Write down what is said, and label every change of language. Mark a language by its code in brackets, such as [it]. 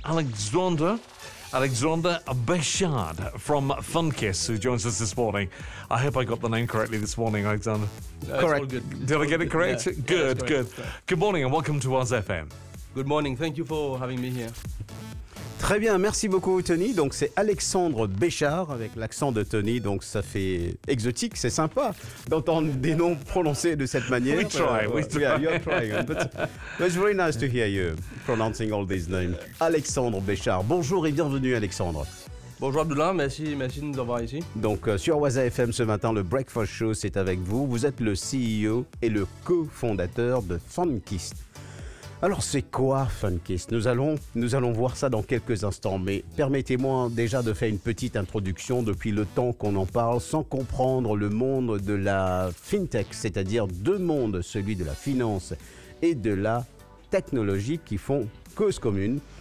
[en] Alexander Béchard from Funkiss, who joins us this morning. I hope I got the name correctly this morning, Alexander. Correct. Good. Did I get it correct? Yeah. Good, Yeah, good. correct. Good morning and welcome to Wazza FM. Good morning. Thank you for having me here. [fr] Très bien, merci beaucoup Tony. Donc c'est Alexandre Béchard avec l'accent de Tony, donc ça fait exotique, c'est sympa d'entendre des noms prononcés de cette manière. [en] We try. Yeah, you're trying. But it's very nice to hear you pronouncing all these names. [fr] Alexandre Béchard, bonjour et bienvenue Alexandre. Bonjour Abdullah, merci de nous avoir ici. Donc sur Wazza FM ce matin, le Breakfast Show c'est avec vous. Vous êtes le CEO et le cofondateur de Funkiss. Alors c'est quoi Funkiss ? Nous allons voir ça dans quelques instants, mais permettez-moi déjà de faire une petite introduction depuis le temps qu'on en parle sans comprendre le monde de la fintech, c'est-à-dire deux mondes, celui de la finance et de la technologie qui font cause commune.